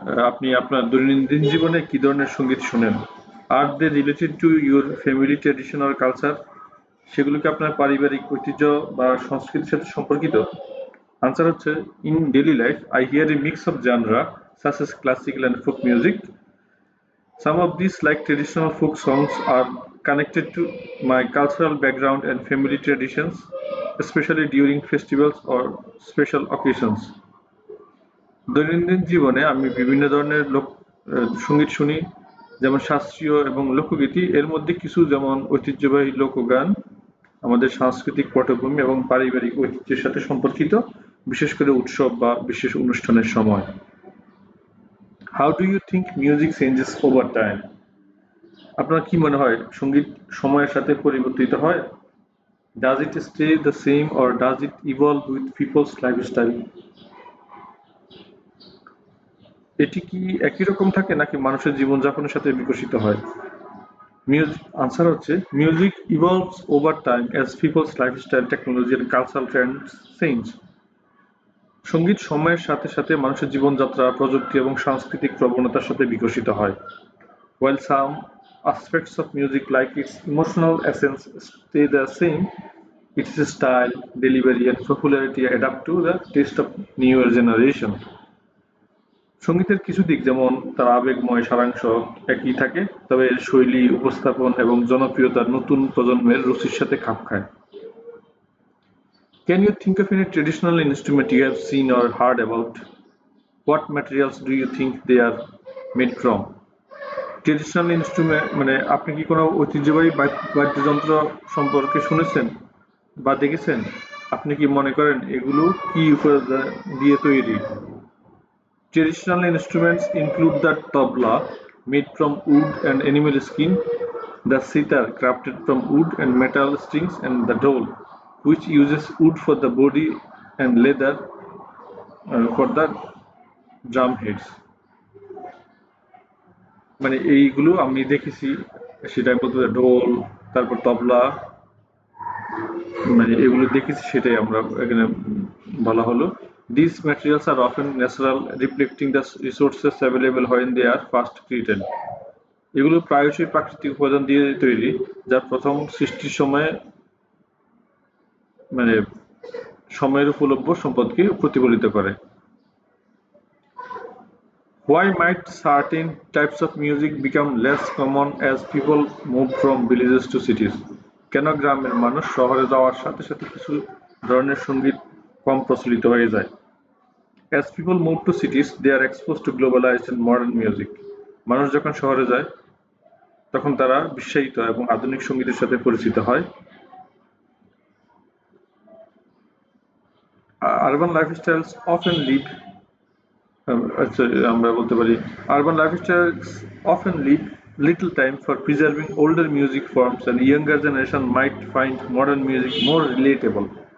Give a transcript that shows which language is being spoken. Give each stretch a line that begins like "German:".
Bangla: আপনি আপনার দৈনন্দিন জীবনে কি ধরনের সঙ্গীত শুনেন?
English: Are they related to your family tradition or culture?
Bangla: সেগুলো কি আপনার পারিবারিক ঐতিহ্য বা সংস্কৃতির সাথে সম্পর্কিত?
English: answer
Bangla: হচ্ছে,
English: In daily life I hear a mix of genres such as classical and folk music. Some of these, like traditional folk songs, are connected to my cultural background and family traditions, especially during festivals or special occasions.
Bangla: দৈনন্দিন জীবনে আমি বিভিন্ন ধরনের সঙ্গীত শুনি, যেমন শাস্ত্রীয় এবং লোকগীতি। এর মধ্যে কিছু যেমন ঐতিহ্যবাহী লোকগান আমাদের সাংস্কৃতিক পটভূমি এবং পারিবারিক ঐতিহ্যের সাথে সম্পর্কিত, বিশেষ করে উৎসব বা বিশেষ অনুষ্ঠানের সময়।
English: How do you think music changes over time?
Bangla: আপনার কি মনে হয় সঙ্গীত সময়ের সাথে পরিবর্তিত হয়?
English: Does it stay the same or does it evolve with people's lifestyle?
Bangla: এটি কি একই রকম থাকে নাকি মানুষের জীবনযাপনের সাথে বিকশিত হয়?
English: answer
Bangla: হচ্ছে,
English: Music evolves over time as people's lifestyle, technology and cultural trends change.
Bangla: সঙ্গীত সময়ের সাথে সাথে মানুষের জীবনযাত্রা, প্রযুক্তি এবং সাংস্কৃতিক প্রবণতার সাথে বিকশিত হয়।
English: While some aspects of music, like its emotional essence, stay the same, its style, delivery, and popularity adapt to the taste of newer generation.
Bangla: সঙ্গীতের কিছু দিক যেমন তার আবেগময় সারাংশ একই থাকে, তবে এর শৈলী, উপস্থাপন এবং জনপ্রিয়তা নতুন প্রজন্মের রুচির সাথে খাপ খায়।
English: Can you think of any traditional instrument you have seen or heard about? What materials do you think they are made from? Traditional instrument
Bangla: মানে আপনি কি কোনো ঐতিহ্যবাহী বাদ্যযন্ত্র সম্পর্কে শুনেছেন বা দেখেছেন? আপনি কি মনে করেন এগুলো কি উপাদান দিয়ে তৈরি?
English: Traditional instruments include the tabla, made from wood and animal skin, the sitar, crafted from wood and metal strings, and the dole, which uses wood for the body and leather for the drum heads.
Bangla: মানে এইগুলো আমি দেখেছি, সেটা বলতে ঢোল, তারপর তবলা, মানে এগুলো দেখেছি, সেটাই আমরা এখানে বলা হলো।
English: These materials are often natural, reflecting the resources available when they are first created.
Bangla: এগুলো প্রায়শই প্রাকৃতিক উপাদান দিয়ে তৈরি, যা প্রথম সৃষ্টির সময়ে মানে সময়ের উপলব্ধ সম্পদকে প্রতিফলিত করে।
English: Why might certain types of music become less common as people move from villages to cities?
Bangla: কেন গ্রামের মানুষ শহরে যাওয়ার সাথে সাথে কিছু ধরনের সঙ্গীত কম প্রচলিত হয়ে যায়?
English: As people move to cities, they are exposed to globalized and modern music.
Bangla: মানুষ যখন শহরে যায় তখন তারা বিশ্বায়িত এবং আধুনিক সঙ্গীতের সাথে পরিচিত হয়।
English: Urban lifestyles often leave
Bangla: আমরা বলতে পারি
English: urban lifestyles often leave little time for preserving older music forms, and younger generation might find modern music more relatable.